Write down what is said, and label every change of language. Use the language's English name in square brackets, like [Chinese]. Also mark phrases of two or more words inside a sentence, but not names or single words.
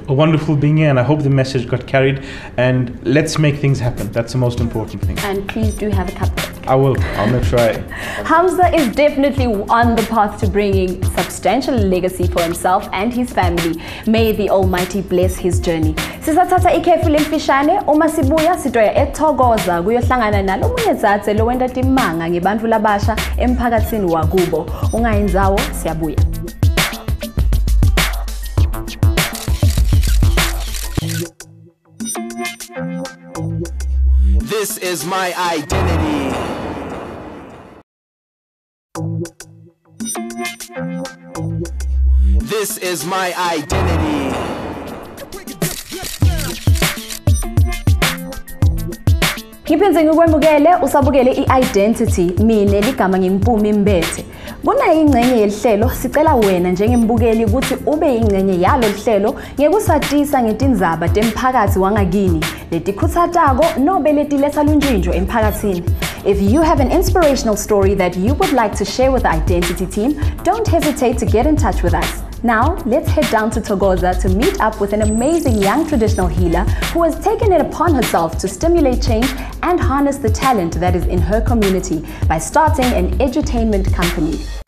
[English] Wonderful being here, and I hope the message got carried, and let's make things happen. That's the most important thing. And please do have a cupcake. I will. I'll make sure I... Hamza is definitely on the path to bringing substantial legacy for himself and his family. May the Almighty bless his journey. [Swati] Sisathatha ikhefu lemfishane, uma sibuya sitoya eThokoza kuyohlangana nalomunye dzadze lowenda timanga ngebantfu labasha emphakatsini wakubo. Ungayindzawo, siyabuya. [English] This is my identity. This is my identity. [Swati] Ngiphinze ngikwemukele usabukele i-Identity, mina ligama ngimpumi Mbethe. Kunayo ingcenye yelihlelo sicela wena njengembukeli ukuthi ube ingcenye yalo lihlelo ngekusatisa ngetindzaba temphakathi wangakini letikhuthatako nobe letiletha lunjinjo emphakathini. [English] If you have an inspirational story that you would like to share with the Identity team, don't hesitate to get in touch with us. Now, let's head down to Thokoza to meet up with an amazing young traditional healer who has taken it upon herself to stimulate change and harness the talent that is in her community by starting an edutainment company.